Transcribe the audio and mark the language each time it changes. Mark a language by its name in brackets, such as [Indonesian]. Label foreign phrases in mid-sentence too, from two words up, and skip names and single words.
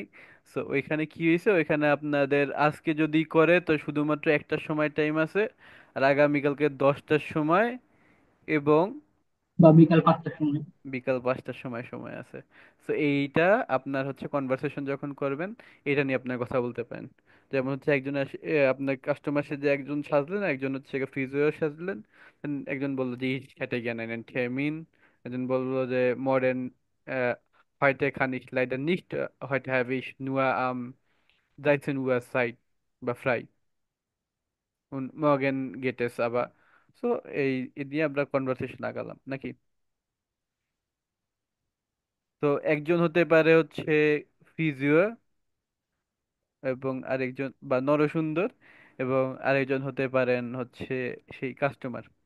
[Bangla] সো ওইখানে কি হয়েছে, ওইখানে আপনাদের আজকে যদি করে তো শুধুমাত্র একটার সময় টাইম আছে, আর আগামীকালকে 10টার সময় এবং বা বিকাল 5টার সময়। বিকাল 5টার সময় সময় আছে। তো এইটা আপনার হচ্ছে কনভারসেশন যখন করবেন, এটা নিয়ে আপনার কথা বলতে পারেন। যেমন হচ্ছে একজন আপনার কাস্টমার যে একজন সাজলেন, একজন হচ্ছে ফিজিও সাজলেন, then একজন বললো যে [German] ich hätte gerne einen Termin, [Bangla] একজন বললো যে মডার্ন [German] heute kann ich leider nicht, heute habe ich nur am 13 Uhr Zeit বা frei und morgen geht es aber। [Bangla] সো এই নিয়ে আমরা কনভারসেশন আগালাম নাকি? তো একজন হতে পারে হচ্ছে ফিজিও, এবং আরেকজন বা নরসুন্দর, এবং আরেকজন হতে পারেন হচ্ছে সেই কাস্টমার।